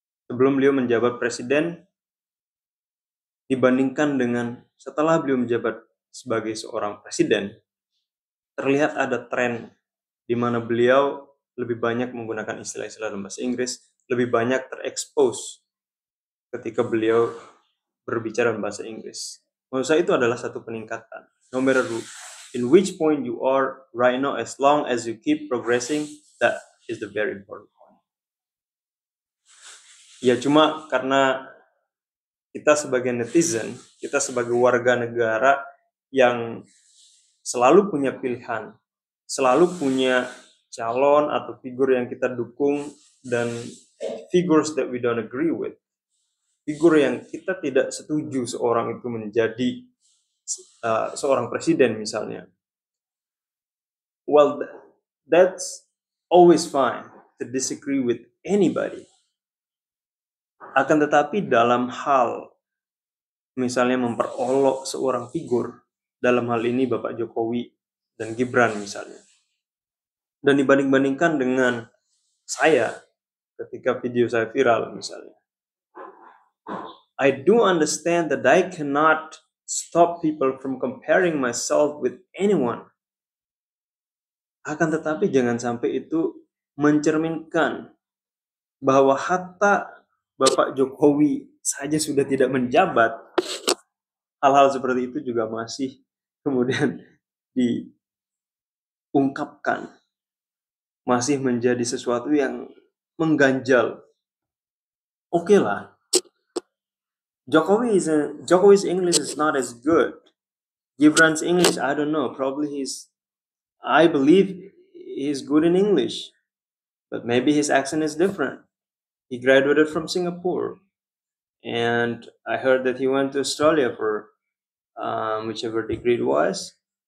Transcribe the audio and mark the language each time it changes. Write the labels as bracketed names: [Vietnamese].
[Indonesian] Sebelum beliau menjabat presiden, dibandingkan dengan setelah beliau menjabat sebagai seorang presiden, terlihat ada tren di mana beliau lebih banyak menggunakan istilah-istilah dalam bahasa Inggris, lebih banyak terekspos ketika beliau berbicara dalam bahasa Inggris. Menurut saya itu adalah satu peningkatan. [English] No matter in which point you are right now, as long as you keep progressing, that is the very important point. [Indonesian] Ya cuma karena kita sebagai netizen, kita sebagai warga negara yang selalu punya pilihan, selalu punya calon atau figur yang kita dukung dan [English] figures that we don't agree with, [Indonesian] figur yang kita tidak setuju seorang itu menjadi seorang presiden misalnya. [English] Well, that's always fine to disagree with anybody. [Indonesian] Akan tetapi dalam hal misalnya memperolok seorang figur, dalam hal ini Bapak Jokowi dan Gibran misalnya, dan dibanding-bandingkan dengan saya ketika video saya viral misalnya, [English] I do understand that I cannot stop people from comparing myself with anyone. [Indonesian] Akan tetapi jangan sampai itu mencerminkan bahwa hatta Bapak Jokowi saja sudah tidak menjabat, hal-hal seperti itu juga masih kemudian diungkapkan, masih menjadi sesuatu yang mengganjal. Oke lah, [English] Jokowi's English is not as good. Gibran's English, I don't know, probably I believe he's good in English, but maybe his accent is different. He graduated from Singapore, and I heard that he went to Australia for whichever degree it was.